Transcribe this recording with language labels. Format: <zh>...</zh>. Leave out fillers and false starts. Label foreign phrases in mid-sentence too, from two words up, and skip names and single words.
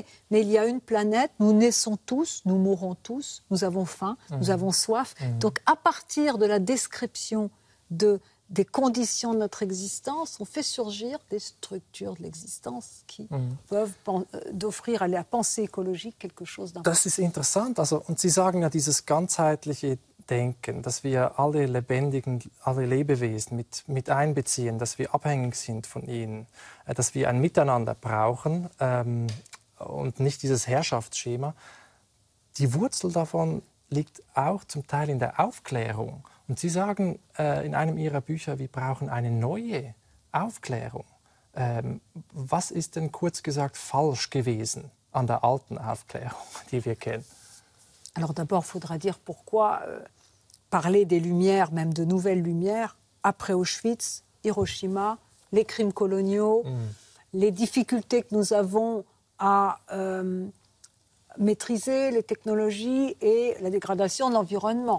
<fr>Mais il y a une planète, nous naissons tous, nous mourrons tous, nous avons faim, nous avons soif. Donc à partir de la description des conditions de notre existence, on fait surgir des structures de l'existence qui peuvent offrir à la pensée écologique quelque chose d'important.</fr> <de>Das ist interessant. Also, und Sie sagen ja, dieses ganzheitliche Denken, dass wir alle Lebendigen, alle Lebewesen mit einbeziehen, dass wir abhängig sind von ihnen, dass wir ein Miteinander brauchen und nicht dieses Herrschaftsschema. Die Wurzel davon liegt auch zum Teil in der Aufklärung. Und Sie sagen in einem Ihrer Bücher, wir brauchen eine neue Aufklärung. Was ist denn kurz gesagt falsch gewesen an der alten Aufklärung, die wir kennen?</de> <fr>Alors d'abord, il faudra dire pourquoi parler des Lumières, même de nouvelles Lumières, après Auschwitz, Hiroshima, les crimes coloniaux, les difficultés que nous avons à maîtriser les technologies et la dégradation de l'environnement.</fr>